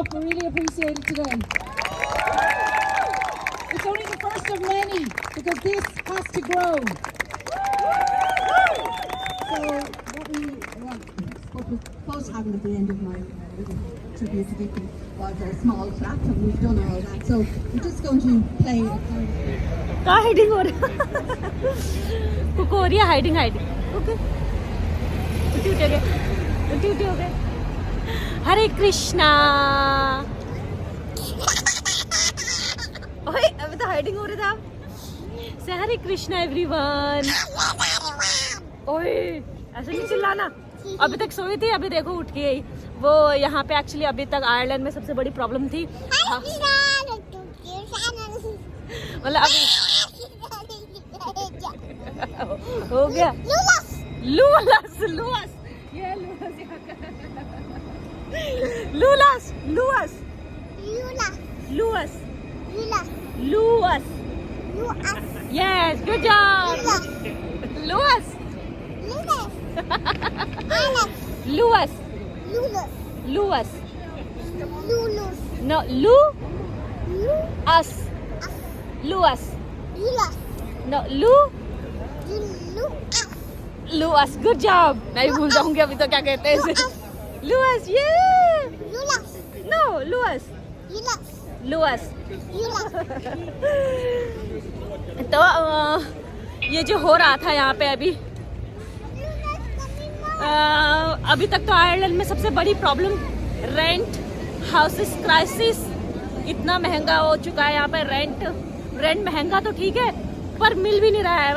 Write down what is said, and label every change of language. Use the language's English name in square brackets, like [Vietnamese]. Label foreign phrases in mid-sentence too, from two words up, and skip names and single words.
[English] We really appreciate it today. It's only the first of many because this has to grow. So what we're supposed to happen at the end of my tribute to Vicky was a small clap, and we've done all that. So we're just going to play a kind of... [Hindi] हाइडिंग हो रहा कुकू हो रही है हाइडिंग ओके उठी हो गए हरे कृष्णा ओए अभी तो हाइडिंग हो रहा था से हरे कृष्णा एवरीवन ओए ऐसे नहीं चिल्लाना अभी तक सोई थी अभी देखो उठ के आई वो यहाँ पे एक्चुअली अभी तक आयरलैंड में सबसे बड़ी प्रॉब्लम थी मतलब अभी हो गया लूलस ये लूलस Lulas. [English] Luas. Lula. Luas. Lula. Luas. Lula. Yes, good job. Luas. Lula. Alex. Luas. Lula. Luas. Lulu. No, Lu. Lu. Us. Luas. Lula. No, Lu. Lu. Luas. Good job. [Hindi] नहीं भूल जाऊंगी अभी तो क्या कहते हैं इसे. [English] Luas. Yeah. Lula. No, Luas. Lula. Luas. Lula. [Hindi] तो ये जो हो रहा था यहाँ पे अभी तक तो आयरलैंड में सबसे बड़ी प्रॉब्लम [English] rent, houses crisis. [Hindi] इतना महंगा हो चुका है यहाँ पे. रेंट महंगा तो ठीक है पर मिल भी नहीं रहा है.